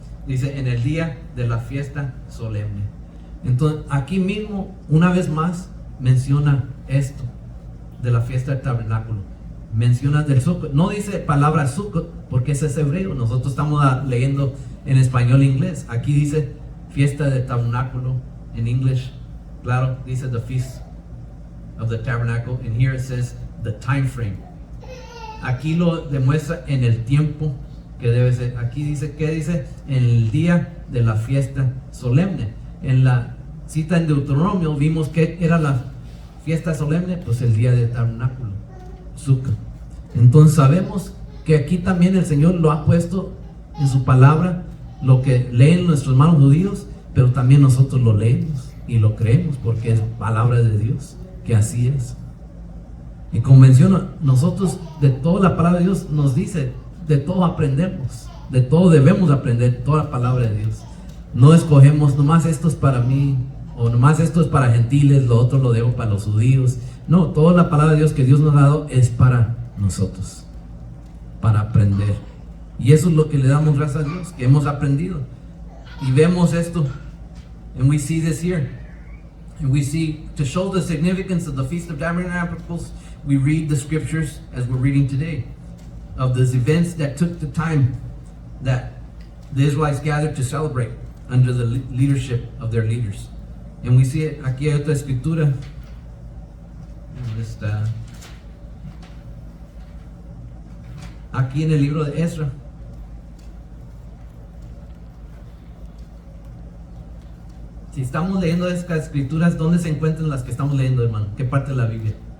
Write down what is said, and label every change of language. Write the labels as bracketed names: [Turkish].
[Spanish] Dice, en el día de la fiesta solemne. Entonces, aquí mismo, una vez más, menciona esto de la fiesta del tabernáculo. Menciona del Sukkot. No dice palabra Sukkot porque ese es hebreo. Nosotros estamos leyendo en español e inglés. Aquí dice fiesta del tabernáculo en inglés. Claro, dice [English] the feast of the tabernacle. And here it says the time frame. [Spanish] Aquí lo demuestra en el tiempo que debe ser. Aquí dice, ¿qué dice? En el día de la fiesta solemne. En la cita en Deuteronomio vimos que era la fiesta solemne, pues el día del tabernáculo, Sukkot. Entonces sabemos que aquí también el Señor lo ha puesto en su palabra, lo que leen nuestros hermanos judíos, pero también nosotros lo leemos y lo creemos porque es palabra de Dios, que así es. Y como menciono, nosotros de toda la palabra de Dios nos dice, de todo aprendemos, de todo debemos aprender, toda la palabra de Dios. No escogemos, nomás esto es para mí, o nomás esto es para gentiles, lo otro lo dejo para los judíos. No, toda la palabra de Dios que Dios nos ha dado es para nosotros, para aprender. Y eso es lo que le damos gracias a Dios, que hemos aprendido. Y vemos esto, [English] and we see this here. And we see, to show the significance of the Feast of Tabernacles, we read the scriptures as we're reading today, of these events that took the time that the Israelites gathered to celebrate under the leadership of their leaders. And we see it, [Spanish] aquí hay otra escritura. ¿Dónde está? Aquí en el libro de Ezra. Si estamos leyendo estas escrituras, ¿dónde se encuentran las que estamos leyendo, hermano? ¿Qué parte de la Biblia?